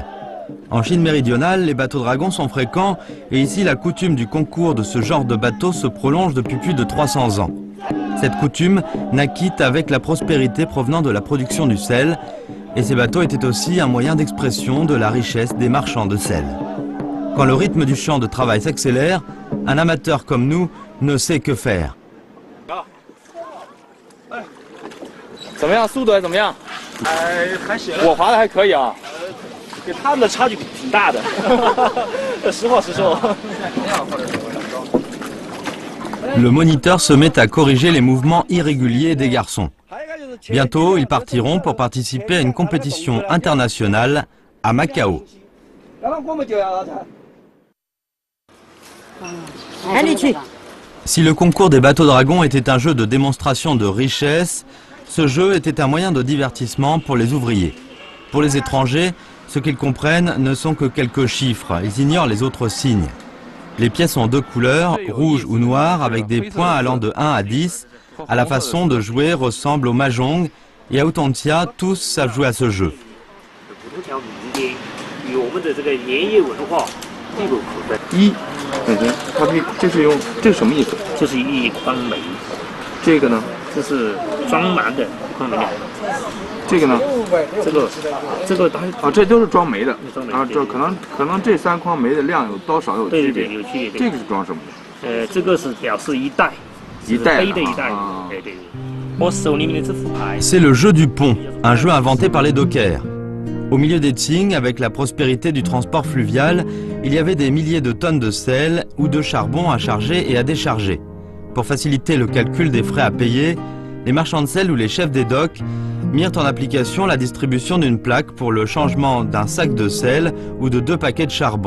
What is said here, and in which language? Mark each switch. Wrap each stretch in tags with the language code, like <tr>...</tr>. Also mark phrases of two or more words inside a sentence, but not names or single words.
<fr>En Chine méridionale, les bateaux dragons sont fréquents et ici la coutume du concours de ce genre de bateau se prolonge depuis plus de 300 ans. Cette coutume naquit avec la prospérité provenant de la production du sel et ces bateaux étaient aussi un moyen d'expression de la richesse des marchands de sel. Quand le rythme du champ de travail s'accélère, un amateur comme nous ne sait que faire.</fr> <zh>怎么样？速度还怎么样？还行。我滑的还可以啊，跟他们的差距挺大的。实话实说。</zh> <fr>Le moniteur se met à corriger les mouvements irréguliers des garçons. Bientôt, ils partiront pour participer à une compétition internationale à Macao. Si le concours des bateaux dragons était un jeu de démonstration de richesse, ce jeu était un moyen de divertissement pour les ouvriers. Pour les étrangers, ce qu'ils comprennent ne sont que quelques chiffres, ils ignorent les autres signes. Les pièces ont deux couleurs, rouge ou noir, avec des points allant de 1 à 10. À la façon de jouer ressemble au mahjong, et à Utontia, tous savent jouer à ce jeu.</fr> <zh>一，它这是用这是什么意思？这是一筐煤，这个呢？这是装满的一筐煤料。这个呢？这个啊，这都是装煤的装煤啊，这可能这3筐煤的量有多少有区别？对，有区别。这个是装什么的？这个是表示一袋，一袋杯的一袋。对。我手里面的这副牌。</zh> <fr>C'est le jeu du pont, un jeu inventé par les dockers. Au milieu des Qing, avec la prospérité du transport fluvial, il y avait des milliers de tonnes de sel ou de charbon à charger et à décharger. Pour faciliter le calcul des frais à payer, les marchands de sel ou les chefs des docks mirent en application la distribution d'une plaque pour le changement d'un sac de sel ou de 2 paquets de charbon.</fr>